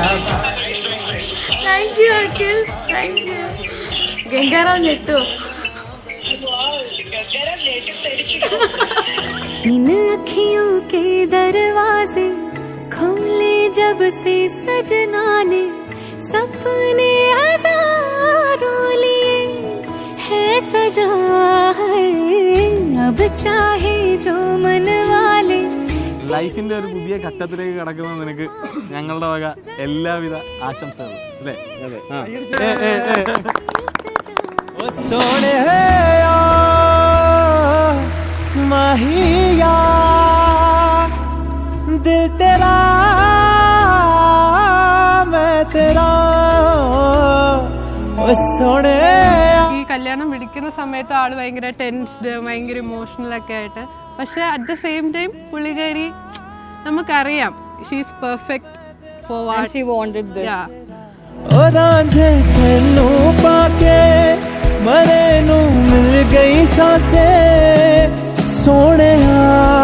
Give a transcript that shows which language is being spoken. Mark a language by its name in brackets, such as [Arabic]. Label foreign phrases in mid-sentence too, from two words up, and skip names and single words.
[English] Thank you Akhil, thank you. [Malayalam] ഗംഗാറാം നെട്ടോ [Hindi] इन अखियों के दरवाजे खोले जब से सजना ने सपने हजारों लिए है सजा है अब चाहे जो मन वाले. [Malayalam] ലൈഫിന്റെ ഒരു പുതിയ ഘട്ടത്തിലേക്ക് കടക്കുന്ന നിനക്ക് ഞങ്ങളുടെ വക എല്ലാവിധ ആശംസകളും അല്ലേ? [Punjabi] ਮਾਹੀਆ ਦਿਲ ਤੇਰਾ ਮੈਂ ਤੇਰਾ ਸੋਹਣੇ. [Malayalam] ഈ കല്യാണം വിളിക്കുന്ന സമയത്ത് ആള് ഭയങ്കര ടെൻസ്ഡ്, ഭയങ്കര ഇമോഷണൽ ഒക്കെ ആയിട്ട്. പക്ഷെ [English] at the same time [Malayalam] പുള്ളിക്കാരി നമുക്കറിയാം [English] she's perfect for what she wanted this. Yeah. [Punjabi] ਓ ਰਾਂਝੇ ਤੈਨੂੰ ਪਾ ਕੇ ਮਰੇ ਨੂੰ ਮਿਲ ਗਈ ਸਾਂਸੇ ਸੋਹਣੇ